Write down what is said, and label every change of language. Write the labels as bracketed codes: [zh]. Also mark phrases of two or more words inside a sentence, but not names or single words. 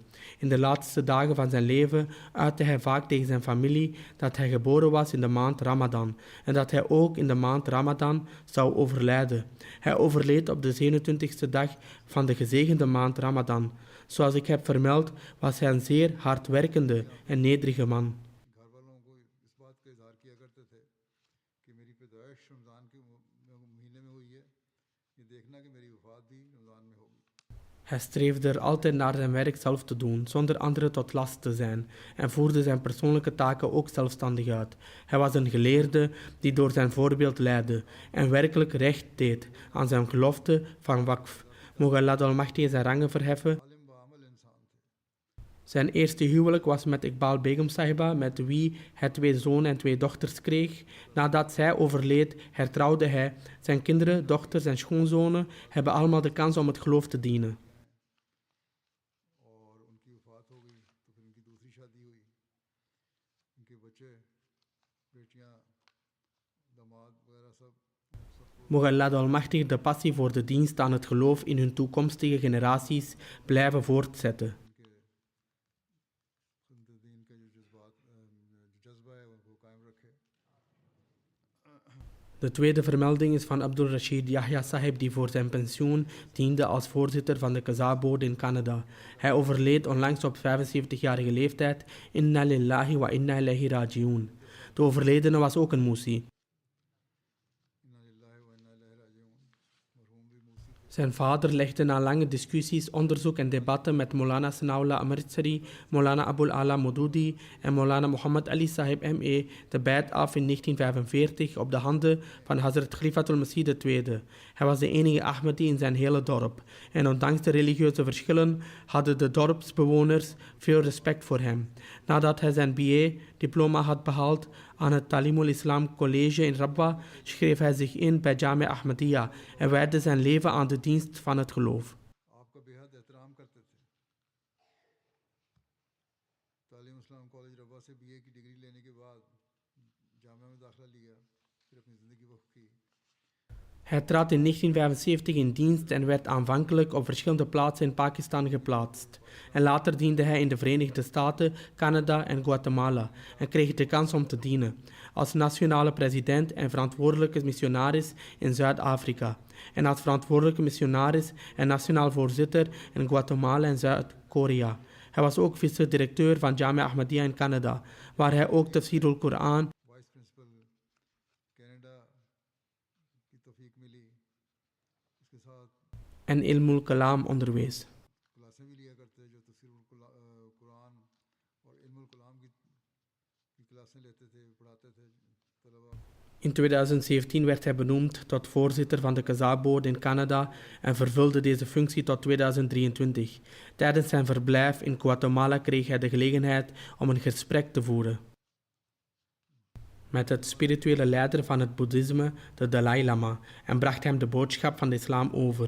[nl] In de laatste dagen van zijn leven uitte hij vaak tegen zijn familie dat hij geboren was in de maand Ramadan en dat hij ook in de maand Ramadan zou overlijden. Hij overleed op de 27e dag van de gezegende maand Ramadan. Zoals ik heb vermeld, was hij een zeer hardwerkende en nederige man. [ur] دیکھنا کہ میری وفات بھی رمضان میں ہوگی. [nl] Hij streefde er altijd naar zijn werk zelf te doen, zonder anderen tot last te zijn, en voerde zijn persoonlijke taken ook zelfstandig uit. Hij was een geleerde die door zijn voorbeeld leidde en werkelijk recht deed aan zijn gelofte van Waqf. Mogen Allah de Almachtige zijn rangen verheffen. [ur] عالم باعمل انسان تھے. [nl] Zijn eerste huwelijk was met Iqbal Begum Sahiba, met wie hij 2 zonen en 2 dochters kreeg. Nadat zij overleed, hertrouwde hij. Zijn kinderen, dochters en schoonzonen hebben allemaal de kans om het geloof te dienen. [ur] اور ان کی وفات ہو گئی تو پھر ان کی دوسری شادی ہوئی. ان کے بچے بیٹیاں داماد وغیرہ سب [nl] Mogen Allah de Almachtige de passie voor de dienst aan het geloof in hun toekomstige generaties blijven voortzetten. [ur] ان کے دین کا جو جذبہ ہے ان کو قائم رکھے. [nl] De tweede vermelding is van Abdul Rashid Yahya Sahib, die voor zijn pensioen diende als voorzitter van de Kaza-board in Canada. Hij overleed onlangs op 75-jarige leeftijd. [ar] إنا لله وإنا إليه راجعون. [nl] De overledene was ook een Musi. [ar] إنا لله وإنا إليه راجعون. [ur] مرحوم بھی موصی تھے. [nl] Zijn vader legde na lange discussies, onderzoek en debatten met Maulana Sanaullah Amritsari, Maulana Abul Ala Modudi en Maulana Muhammad Ali Sahib M.E. de bijt af in 1945 op de handen van Hazrat Khalifatul Masih II. Hij was de enige Ahmadi in zijn hele dorp en ondanks de religieuze verschillen hadden de dorpsbewoners veel respect voor hem. Nadat hij zijn BA-diploma had behaald aan het Talimul Islam College in Rabwa, schreef hij zich in bij Jamia Ahmadiyya en wijde zijn leven aan de dienst van het geloof. [ur] آپ کا بے حد احترام کرتے تھے۔ تعلیم الاسلام کالج ربوہ سے بی اے کی ڈگری لینے کے بعد جامعہ میں داخلہ لیا، پھر اپنی زندگی وقف کی. [nl] Hij trad in 1975 in dienst en werd aanvankelijk op verschillende plaatsen in Pakistan geplaatst. En later diende hij in de Verenigde Staten, Canada en Guatemala en kreeg de kans om te dienen als nationale president en verantwoordelijke missionaris in Zuid-Afrika en als verantwoordelijke missionaris en nationaal voorzitter in Guatemala en Zuid-Korea. Hij was ook vice-directeur van Jamia Ahmadiyya in Canada, waar hij ook Tafsirul Quran [en] vice principal [ur] کینیڈا کی توفیق ملی. اس کے ساتھ [nl] en Ilmul Kalam onderwees. [ur] کلاسیں بھی لیا کرتے جو تفسیر القرآن اور علم الکلام کی کلاسیں لیتے تھے، پڑھاتے تھے طلبہ. [nl] In 2017 werd hij benoemd tot voorzitter van de Kaza-board in Canada en vervulde deze functie tot 2023. Tijdens zijn verblijf in Guatemala kreeg hij de gelegenheid om een gesprek te voeren met het spirituele leider van het boeddhisme, de Dalai Lama, en bracht hem de boodschap van de islam over.